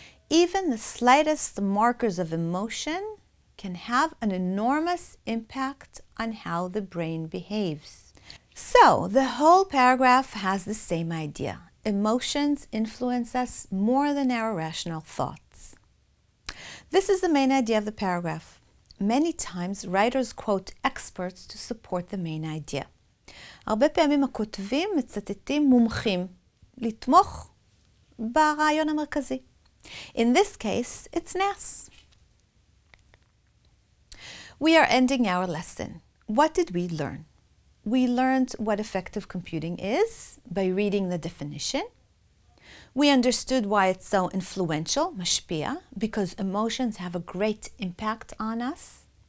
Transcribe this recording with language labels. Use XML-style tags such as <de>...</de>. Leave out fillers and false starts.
<en>Even the slightest markers of emotion can have an enormous impact on how the brain behaves. So, the whole paragraph has the same idea. Emotions influence us more than our rational thoughts. This is the main idea of the paragraph. Many times writers quote experts to support the main idea.</en> <he>הרבה פעמים הכותבים מצטטים מומחים לתמוך ברעיון המרכזי.</he> <en>In this case, it's NAS. We are ending our lesson. What did we learn? We learned what effective computing is by reading the definition. We understood why it's so influential, משפיע, because emotions have a great impact on us.</en>